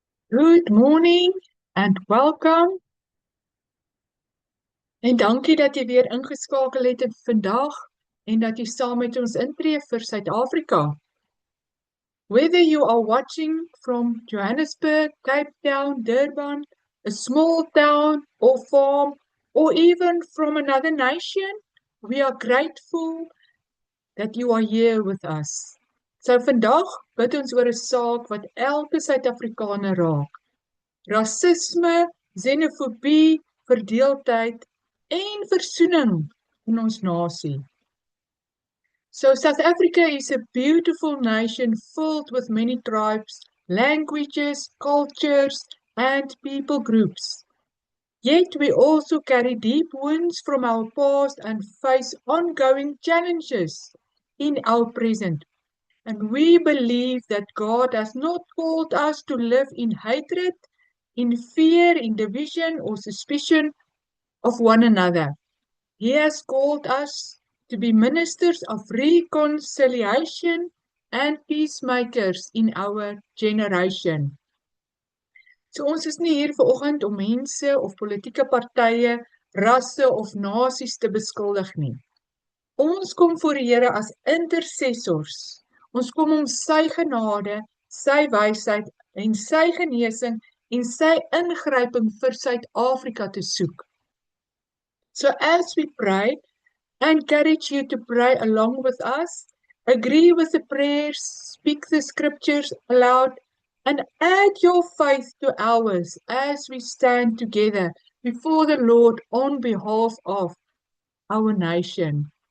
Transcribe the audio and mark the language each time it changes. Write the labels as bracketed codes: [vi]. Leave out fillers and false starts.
[en] Good morning and welcome. [af] En dankie dat jy weer ingeskakel het vandag en dat jy saam met ons intree vir Suid-Afrika. [en] Whether you are watching from Johannesburg, Cape Town, Durban, a small town or farm, or even from another nation, we are grateful that you are here with us. [af] So vandag bid ons oor 'n saak wat elke Suid-Afrikaner raak. Rasisme, xenofobie, verdeeldheid en versoening in ons nasie. [en] So South Africa is a beautiful nation filled with many tribes, languages, cultures, and people groups. Yet we also carry deep wounds from our past and face ongoing challenges in our present. And we believe that God has not called us to live in hatred, in fear, in division, or suspicion of one another. He has called us to be ministers of reconciliation and peacemakers in our generation. [af] So ons is nie hier vanoggend om mense of politieke partye, rasse of nasies te beskuldig nie. Ons kom voor die Here as intercessors. Ons kom om sy genade, sy wysheid en sy genesing en sy ingryping vir Suid-Afrika te soek. [en] So as we pray, I encourage you to pray along with us, agree with the prayers, speak the scriptures aloud, and add your faith to ours as we stand together before the Lord on behalf of our nation.